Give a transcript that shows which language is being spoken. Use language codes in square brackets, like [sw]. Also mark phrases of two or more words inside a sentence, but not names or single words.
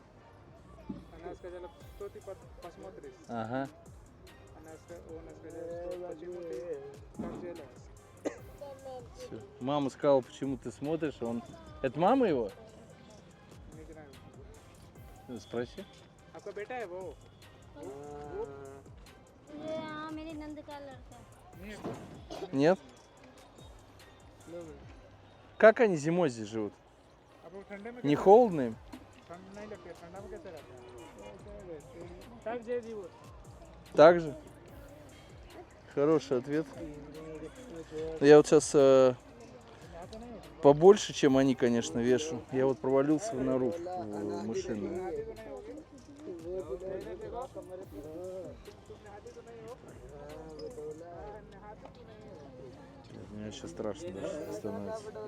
[ru] Ага. Всё. Мама сказала, почему ты смотришь, он... Это мама его? Спроси. [hi] आपका बेटा है वो? हाँ मेरी नंद का लड़का। [ru] Нет? Как они зимой здесь живут? [hi] आप लोग ठंडे में [ru] Не холодно им? [hi] ठंड नहीं लगती है, ठंडा में कैसे रहते हैं? [ru] так же живут. Так же? Хороший ответ. Я вот сейчас побольше, чем они, конечно, вешу. Я вот провалился в нору в машину. Мне сейчас страшно даже становится.